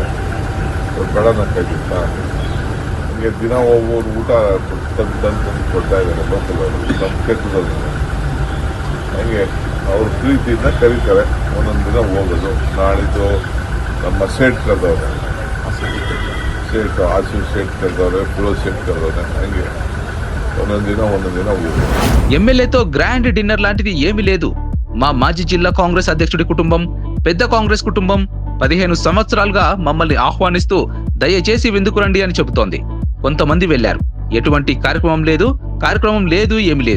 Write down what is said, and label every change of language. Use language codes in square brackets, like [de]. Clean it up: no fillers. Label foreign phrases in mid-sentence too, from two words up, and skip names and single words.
[kn] ಬೇಡ ನಂಗಾಗಿತ್ತ, ಹಂಗೆ ದಿನ ಒಬ್ಬರು ಊಟ ತಂದು ಕೊಡ್ತಾ ಇದ್ದಾರೆ ಲೋಕಲ್ ಅವರು, ನಮ್ಮ ಕ್ಷೇತ್ರದಲ್ಲಿ. ಹಂಗೆ ಅವ್ರ ಪ್ರೀತಿಯಿಂದ ಕರೀತಾರೆ, ಒಂದೊಂದು ದಿನ ಹೋಗೋದು. ನಾಳಿದ್ದು ನಮ್ಮ ಸೇಟ್ ಕರೆದವ್ರೆ, ಸೇಟ್ ಆಸು ಸೇಟ್ ಕರೆದವ್ರೆ, ಪುರೋ ಸೇಟ್ ಕರೆದವ್ರೆ. ಹಂಗೆ ಒಂದೊಂದು ದಿನ ಹೋಗೋದು. [te] ఎమ్మెల్యేతో [en] grand dinner [te] లాంటిది ఏమీ లేదు. మా మాజీ జిల్లా కాంగ్రెస్ అధ్యక్షుడి కుటుంబం, పెద్ద కాంగ్రెస్ కుటుంబం 15 సంవత్సరాలుగా మమ్మల్ని ఆహ్వానిస్తూ దయచేసి విందుకు రండి అని చెబుతోంది. కొంతమంది వెళ్లారు, ఎటువంటి కార్యక్రమం లేదు, ఏమీ లేదు.